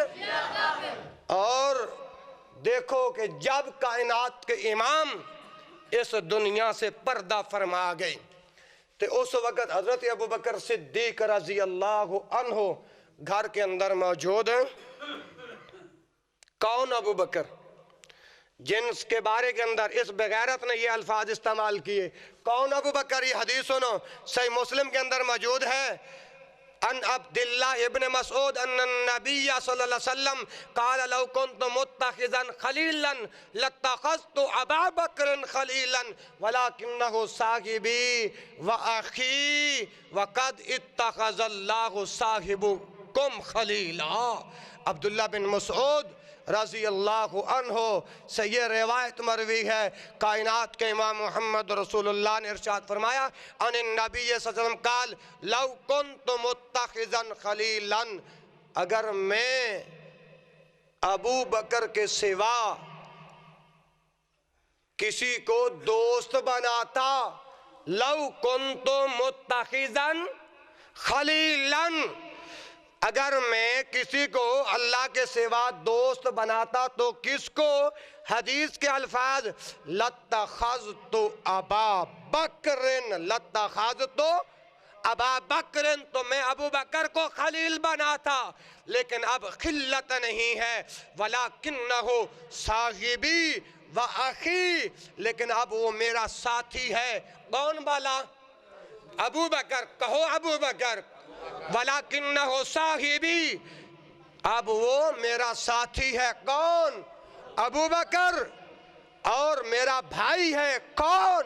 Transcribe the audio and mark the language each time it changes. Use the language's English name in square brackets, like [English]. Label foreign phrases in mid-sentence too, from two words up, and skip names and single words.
[Hindi] और देखो कि जब कायनात के इमाम इस दुनिया से पर्दा फरमा गए तो उस वक़्त हज़रत अबू बकर सिद्दीक़ [Arabic] رضي الله عنه [Hindi] घर के अंदर मौजूद हैं। कौन अबू बकर, जिनके बारे के अंदर इस बेगैरत ने ये अल्फाज इस्तेमाल किए। कौन अबू बकर? ये हदीस सुनो, सही मुस्लिम के अंदर मौजूद है। [Arabic] عن عبد الله بن مسعود أن النبي صلى الله عليه وسلم قال لو كنت متخذا خليلا لاتخذت أبا بكر خليلا ولكنه صاحبي وأخي وقد اتخذ الله صاحبكم خليلا. [Hindi] अब्दुल्लाह बिन मसऊद [Arabic] رضي الله عنه [Hindi] से ये रिवायत मरवी है। कायनात के इमाम मोहम्मद रसूलुल्लाह ने इरशाद फरमाया, [Arabic] عن النبي صلى الله عليه وسلم قال لو كنت متخذا خليلا, [Hindi] अगर मैं अबू बकर के सिवा किसी को दोस्त बनाता, [Arabic] لو كنت متخذا خليلا, [Hindi] अगर मैं किसी को अल्लाह के सिवा दोस्त बनाता तो किसको? हदीस के अल्फाज [Arabic] لاتخذت أبا بكر لاتخذت أبا بكر, [Hindi] तो मैं अबू बकर को खलील बनाता। लेकिन अब खिल्लत नहीं है, [Arabic] ولكنه صاحبي وأخي, [Hindi] लेकिन अब वो मेरा साथी है। कौन वाला? अबू बकर। कहो अबू बकर। [Arabic] ولكنه صاحبي, [Hindi] अब वो मेरा साथी है। कौन? अबू बकर। और मेरा भाई है। कौन?